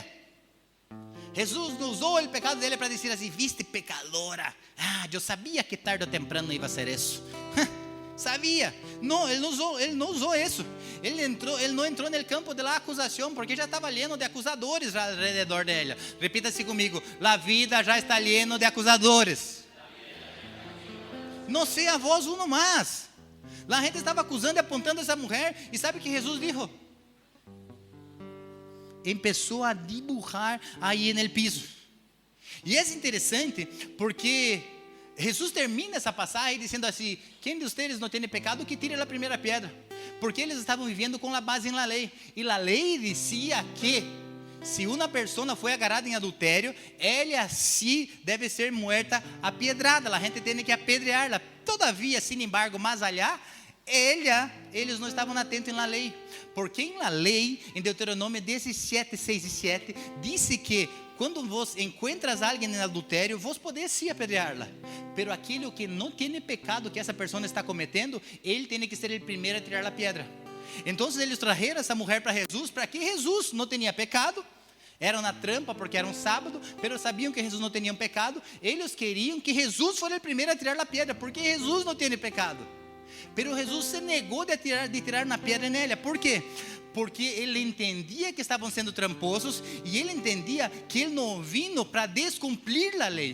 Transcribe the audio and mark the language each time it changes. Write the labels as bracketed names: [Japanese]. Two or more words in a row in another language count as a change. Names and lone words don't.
[Portuguese] Jesus não usou o pecado dele para dizer assim: viste pecadora, eu sabia que tarde ou temprano ia ser isso. Sabia. Não, ele não usou isso. Ele não entrou no campo da acusação, porque já estava lleno de acusadores ao redor dele. Repita-se comigo: a vida já está lleno de acusadores. [Spanish] no sea vos uno más. La gente estaba acusando y apuntando a esa mujer. ¿Y sabe que Jesús dijo? Empezó a dibujar ahí en el piso. Y es interesante porque Jesús termina [Portuguese] essa passagem dizendo assim: quem de vocês não tem pecado, que tire a primeira pedra. Porque eles estavam vivendo com a base na lei. E a lei dizia que se uma pessoa foi agarrada em adultério, ela assim deve ser muerta a pedrada. A gente tem que apedreá-la. Todavia, [Spanish] sin embargo, [Portuguese] mais allá, eles não estavam atentos na lei. Porque em la lei, em Deuteronômio 17, 6 e 7, disse que quando vos encontras alguém em adultério, vos podés sim apedreá-la. Pero aquele que não tem pecado que essa pessoa está cometendo, ele tem que ser o primeiro a tirar a pedra. Então eles trajeron essa mulher para Jesus, para que Jesus não tinha pecado. Era uma trampa porque era um sábado, pero sabiam que Jesus não tinha pecado. Eles queriam que Jesus fosse o primeiro a tirar a pedra, porque Jesus não tinha pecado. Pero Jesus se negou de tirar uma pedra nela. Por quê? Porque ele entendia que estavam sendo tramposos e ele entendia que ele não vino para descumprir a lei.